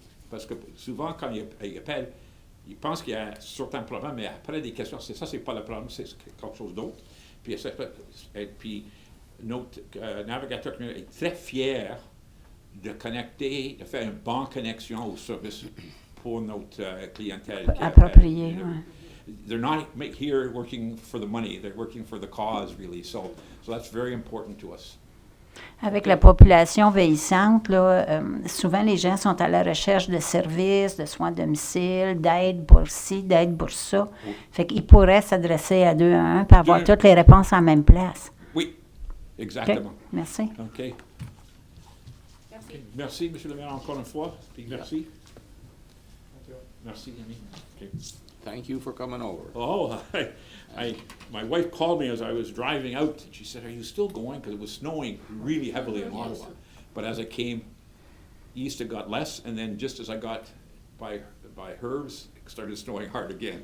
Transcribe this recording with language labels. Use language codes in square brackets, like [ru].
[fr] Parce que souvent, quand ils appellent, ils pensent qu'il y a certains problèmes, mais après des questions, c'est pas le problème, c'est quelque chose d'autre. Puis notre navigateur communautaire est très fier de connecter, de faire une bonne connexion au service pour notre clientèle. Approprié, [en] They're not here working for the money, they're working for the cause, really. So that's very important to us. [fr] Avec la population vieillissante, là, souvent les gens sont à la recherche de services, de soins à domicile, d'aide pour ci, d'aide pour ça. Fait qu'ils pourraient s'adresser à 2-1 pour avoir toutes les réponses en même place. Oui, exactement. Okay. Merci. OK. Merci, M. le maire, encore une fois. Puis merci. Merci, Denis. Okay. [en] Thank you for coming over. Oh, my wife called me as I was driving out, and she said, "Are you still going?" Because it was snowing really heavily in Ottawa. But as I came east, it got less, and then just as I got by Herbs, it started snowing hard again.